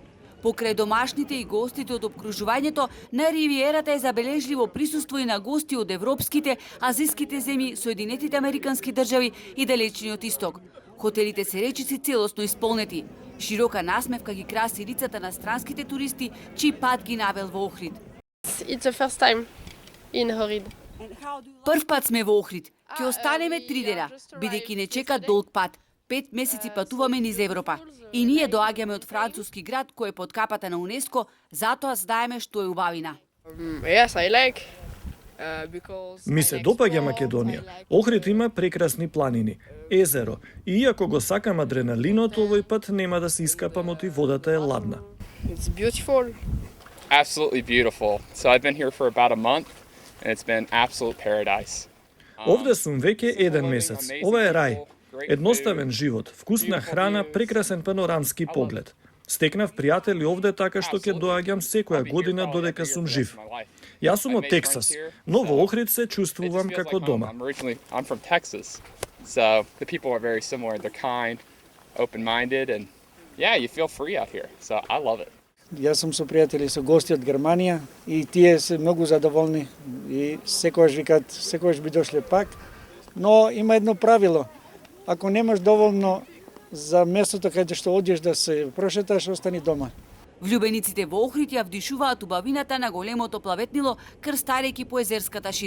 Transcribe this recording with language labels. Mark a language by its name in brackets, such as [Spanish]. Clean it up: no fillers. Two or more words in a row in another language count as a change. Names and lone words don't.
[Macedonian] Покрај домашните и гостите од обкружувањето, на ривиерата е забележливо присуство и на гости од европските, азиските земји, Соединетите американски држави и далечниот исток. Хотелите се речиси целосно исполнети. Широка насмевка ги краси лицата на странските туристи, чиј пат ги навел во Охрид. [English] It's the first time in Ohrid. [Macedonian] Прв пат сме во Охрид. Ќе останеме 3 дена, бидејќи не чека долг пат. 5 месеци патуваме низ Европа. И ние доаѓаме од француски град кој е под капата на УНЕСКО, затоа знаеме што е убавина. [English] Yes, I like. [Macedonian] Ми се допаѓа Македонија. Охрид има прекрасни планини, езеро. И иако го сакам адреналинот, овој пат нема да се искапам оти водата е ладна. [English] It's beautiful. Absolutely beautiful. So I've been here for about a month and it's been absolute paradise. [Macedonian] Овде сум веќе 1 месец. Ова е рај. Едноставен живот, вкусна храна, прекрасен панорамски поглед. Стекнав пријатели овде така што ќе доаѓам секоја година додека сум жив. Јас сум од Тексас, но во Охрид се чувствувам како дома. [English] I'm from Texas. So the people are very similar. They're kind, open-minded, and yeah, you feel free out here. So I love it. [Macedonian] Јас сум со пријатели, со гости од Германија и тие се многу задоволни и секогаш викаат, секогаш би дошле пак. Но има едно правило. Ако немаш доволно за местото каде што одиш да се прошеташ, остани дома. Влюбениците во Охрид ја вдишуваат убавината на големото плаветнило, крстарејќи по езерската шир.